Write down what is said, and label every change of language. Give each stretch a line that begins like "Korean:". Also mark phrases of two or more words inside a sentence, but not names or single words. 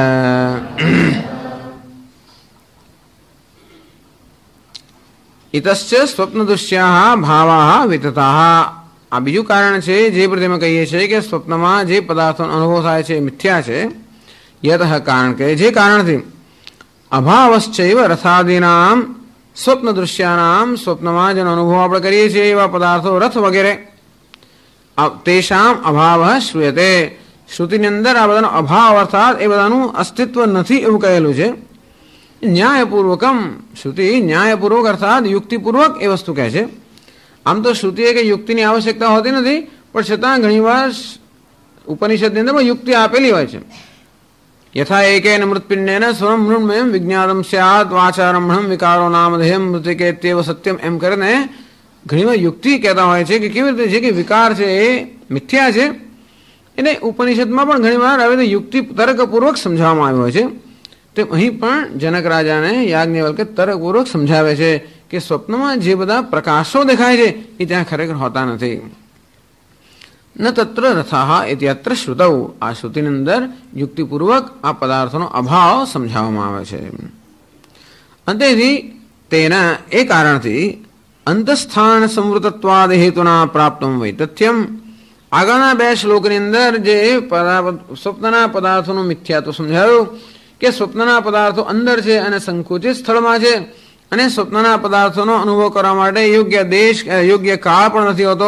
Sanskrit: इतश्च स्वप्नदृश्याः भावाः वितताः।
Gujarati: आ बीजું કારણ છે જે પ્રતિ અમે કહીએ છીએ કે સ્વપ્નમાં જે પદાર્થોનો અનુભવ થાય છે મિથ્યા છે। યતઃ કારણ કે જે કારણથી
Sanskrit: अभावश्चैव रथादीनाम स्वप्न दृश्यानाम
Gujarati: સ્વપ્નમાં જેનો અનુભવ આપણે કરીએ છીએ એવા પદાર્થો રથ વગેરે
Sanskrit: तेषाम अभाव श्रूयते।
Gujarati: શ્રુતિની અંદર આ બધાનો અભાવ અર્થાત એ બધાનું અસ્તિત્વ નથી એવું કહેલું છે। ન્યાયપૂર્વકમ શ્રુતિ ન્યાયપૂર્વક અર્થાત યુક્તિપૂર્વક એ વસ્તુ કહે છે। આમ તો શ્રુતિએ કે યુક્તિની આવશ્યકતા હોતી નથી, પણ છતાં ઘણીવાર ઉપનિષદની અંદર પણ યુક્તિ આપેલી હોય છે।
Sanskrit: यथा एकेन मृत्पिंडेन स्वयं मृण्मयं विज्ञातम स्यात् वाचारम्भणं विकारो नामधेयं मृतिकेत्येव सत्यम
Gujarati: એમ કરીને ઘણીવાર યુક્તિ કહેતા હોય છે કે કેવી રીતે છે કે વિકાર છે એ મિથ્યા છે એને ઉપનિષદમાં પણ ઘણીવાર આવી રીતે યુક્તિ તર્કપૂર્વક સમજાવવામાં આવ્યો છે। તો અહીં પણ જનક રાજાને યાજ્ઞવલ્કે તર્કપૂર્વક સમજાવે છે કે સ્વપ્નમાં જે બધા પ્રકાશો દેખાય છે એ ત્યાં ખરેખર હોતા નથી।
Sanskrit: न तत्र रथाः इति अत्र श्रुतौ।
Gujarati: आ श्रुतिની અંદર યુક્તિપૂર્વક આ પદાર્થોનો અભાવ સમજાવવામાં આવે છે। અંતેથી તેના એ કારણથી
Sanskrit: अन्तस्थान संवृतत्वाद
Gujarati: હેતુના
Sanskrit: प्राप्तम वै तथ्यम।
Gujarati: આગળના બે શ્લોકની અંદર જે સ્વપ્નના પદાર્થોનું મિથ્યાત્વ સમજાયું કે સ્વપ્નના પદાર્થો અંદર છે અને સંકુચિત સ્થળમાં છે અને સ્વપ્નના પદાર્થોનો અનુભવ કરવા માટે યોગ્ય દેશ યોગ્ય કાળ પણ નથી હોતો।